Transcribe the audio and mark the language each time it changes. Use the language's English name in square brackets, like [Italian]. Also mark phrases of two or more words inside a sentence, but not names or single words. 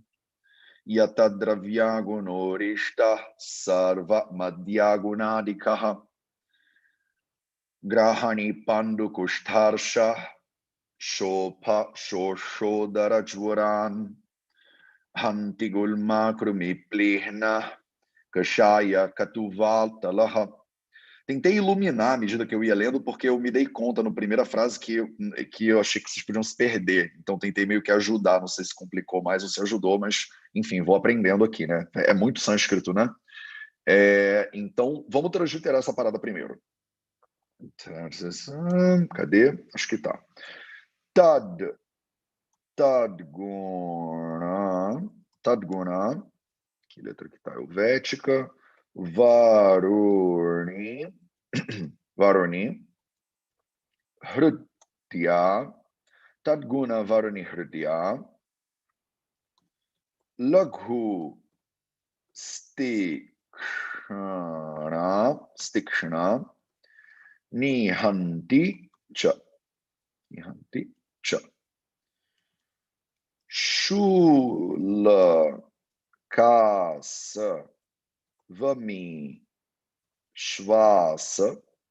[Sanskrit] यतद्रव्यगुणोरिष्ट सर्व मध्यगुणादिकः ग्रहणी पाण्डु कुष्ठार्श शोफ शोषोदरज्वरान् हन्ति गुल्म कृमिप्लीह्न कषाय कटुवल् तलः. [Portuguese] Tentei iluminar à medida que eu ia lendo, porque eu me dei conta na primeira frase que eu achei que vocês podiam se perder. Então tentei meio que ajudar, não sei se complicou mais ou se ajudou, mas enfim, vou aprendendo aqui, né? É muito sânscrito, né? Então, vamos transliterar essa parada primeiro. Cadê? Acho que tá. Tadguna, que letra que tá? [Sanskrit] Helvética. वारुणी, हृद्या, तद्गुणा वारुणी हृद्या, लघु स्तीक्ष्णा, निहन्ति च, शूल कास वमि श्वास